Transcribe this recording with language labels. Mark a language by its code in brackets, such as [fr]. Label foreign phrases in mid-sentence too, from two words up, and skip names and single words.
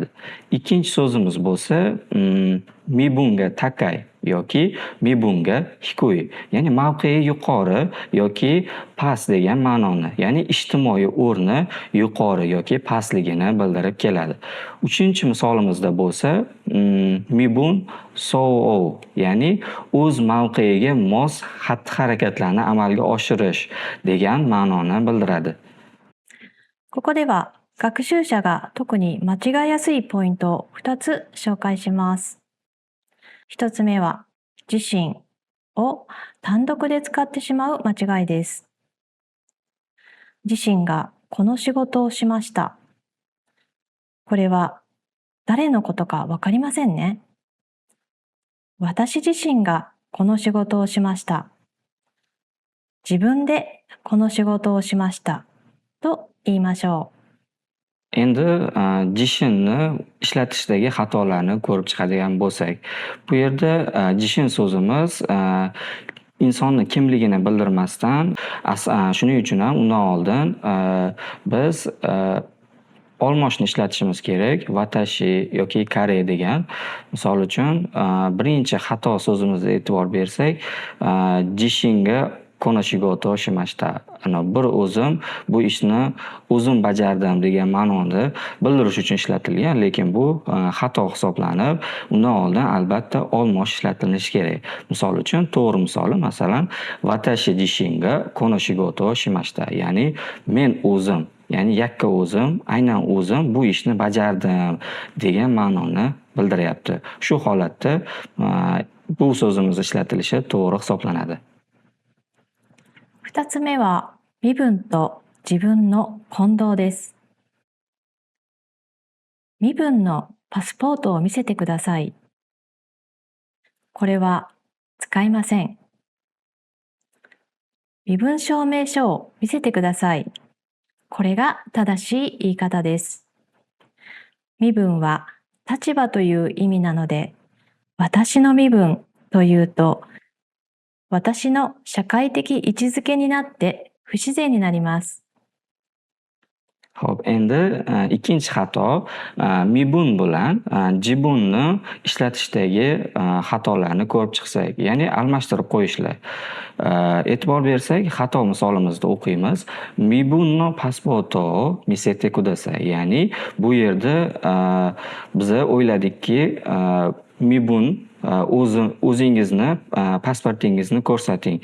[uz] Ikkinchi so'zimiz bo'lsa, [ja] 身分が高い [uz] yoki [ja] 身分が低い, [uz] ya'ni mavqei yuqori yoki past degan ma'noni, ya'ni ijtimoiy o'rni yuqori yoki pastligini bildirib keladi. Uchinchi misolimizda bo'lsa, [ja] 身分相応, [uz] ya'ni o'z mavqeiga mos xatti-harakatlarni amalga oshirish degan ma'noni bildiradi. [ja] ここでは学習者が特に間違いやすいポイントを2つ紹介します。1つ目は自身を単独で使ってしまう間違いです。自身がこの仕事をしました。これは誰のことかわかりませんね。私自身がこの仕事をしました。自分でこの仕事をしましたと言いましょう。 [uz] Endi jishinni ishlatishdagi xatolarni ko'rib chiqadigan bo'lsak, bu yerda jishin so'zimiz insonni kimligini bildirmasdan, shuning uchun ham undan oldin biz olmoshni ishlatishimiz kerak. Watashi yoki kare degan. Misol uchun, birinchi xato so'zimizga e'tibor bersak, [ja] 自身がこの仕事しました. [uz] Bir o'zim bu ishni o'zim bajardim degan ma'noni bildirish uchun ishlatilgan, lekin bu xato hisoblanib, undan oldin albatta olmosh ishlatilishi kerak. Misol uchun, to'g'ri misoli, masalan, [ja] 私自身がこの仕事しました, [uz] ya'ni men o'zim, ya'ni yakka o'zim, aynan o'zim bu ishni bajardim degan ma'noni bildiryapti. Shu holatda bu so'zimiz ishlatilishi to'g'ri hisoblanadi. [ja] 2 つ目は身分と自分の混同です。身分のパスポートを見せてください。これは使いません。身分証明書を見せてください。これが正しい言い方です。身分は立場という意味なので、私の身分というと、私の社会的位置づけになって不自然になります。 [uz] Xo'p, endi ikkinchi xato mibun bilan jibunni ishlatishdagi xatolarni ko'rib chiqsak, ya'ni almashtirib qo'yishlar. E'tibor bersak, xato misolimizda o'qiymiz. [ja] 身分のパスポートを見せてください, [uz] ya'ni bu yerda biza o'yladikki, mibun o'zingizni pasportingizni ko'rsating.